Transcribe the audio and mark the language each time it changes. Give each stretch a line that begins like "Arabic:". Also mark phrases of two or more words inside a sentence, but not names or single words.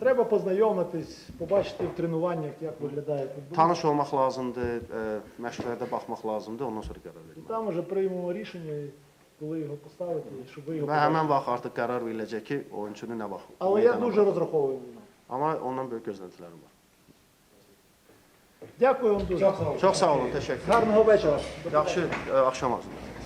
Ukrainian: Треба познайомитись, побачити в тренуваннях, як виглядає футбол.
Azerbaijani: Tanış olmaq lazımdır, məşqlərdə baxmaq lazımdır, ondan sonra qərar
Ukrainian: І
Azerbaijani: vermək.
Ukrainian: там вже приймемо рішення, коли його поставити, щоб ви його
Azerbaijani: Və
Ukrainian: побачили.
Azerbaijani: həmən vaxt artıq qərar veriləcək ki, oyunçunu nə vaxt.
Ukrainian: Але я
Azerbaijani: meydana
Ukrainian: дуже
Azerbaijani: buraxaq.
Ukrainian: розраховую на нього.
Azerbaijani: Amma ondan böyük gözləntilərim var.
Ukrainian: Dякую вам дуже.
Azerbaijani: Çox sağ olun, təşəkkür.
Ukrainian: Гарного вечора.
Azerbaijani: Yaxşı axşam arzulayıram.